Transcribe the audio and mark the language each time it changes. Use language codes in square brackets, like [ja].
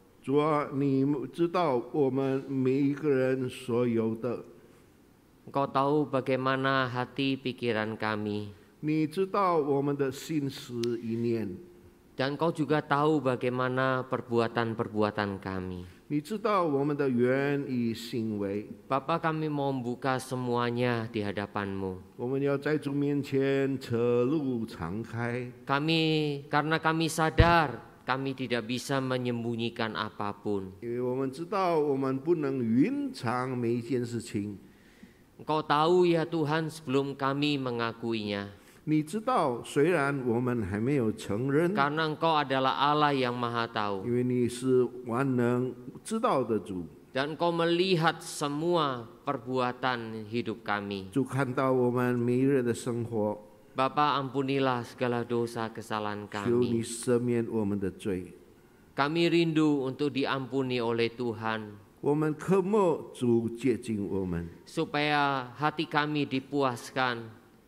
[zh] 主啊，你知道我们每一个人所有的， [id] Engkau tahu bagaimana hati pikiran kami. [zh] 你知道我们的心思意念， [id] Dan Engkau juga tahu bagaimana perbuatan-perbuatan kami. [zh] 你知道我们的言语行为。 [id] Bapa, kami mau membuka semuanya di hadapan-Mu. [zh] 我们要在主面前侧路敞开， [id] Karena kami sadar kami tidak bisa menyembunyikan apapun. [zh] 因为我们知道我们不能隐藏每一件事情。 [id] Engkau tahu ya Tuhan sebelum kami mengakuinya. [zh] 你知道，虽然我们还没有承认， [id] Karena Engkau adalah Allah yang Maha Tahu. [zh] 因为你是万能知道的主， [id] Dan Engkau melihat semua perbuatan hidup kami. [zh] 主看到我们每日的生活， [id] Bapa, ampunilah segala dosa kesalahan [zh] 求你 [id] kami. [zh] 赦免我们的罪。 [id] Kami rindu untuk diampuni oleh Tuhan, [zh] 我们渴慕主接近我们， [id] supaya hati kami dipuaskan